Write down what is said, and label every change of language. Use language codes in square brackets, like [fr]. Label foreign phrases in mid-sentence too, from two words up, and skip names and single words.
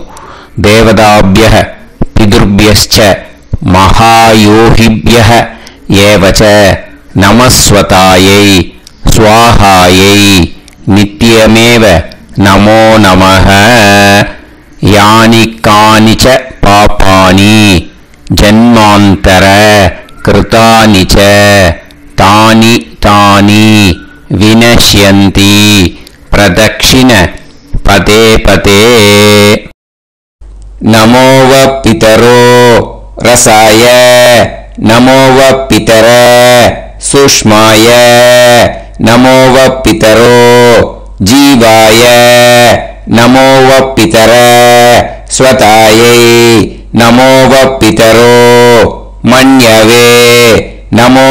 [sa] देवताभ्यः पितृभ्यश्च महायोगिभ्यः एवच्च नमःस्वधायै स्वाहायै नित्यमेव नमो नमः यानि कानिच्च पापानि जन्मान्तर कृतानि च तानि तानि विनश्यन्ति प्रदक्षिण पदे पदे नमो व पितरो रसाय नमो व पितर सुष्माय नमो व पितरो जीवाय नमो व पितर स्वतायै नमो व पितरो मन्यवे नमो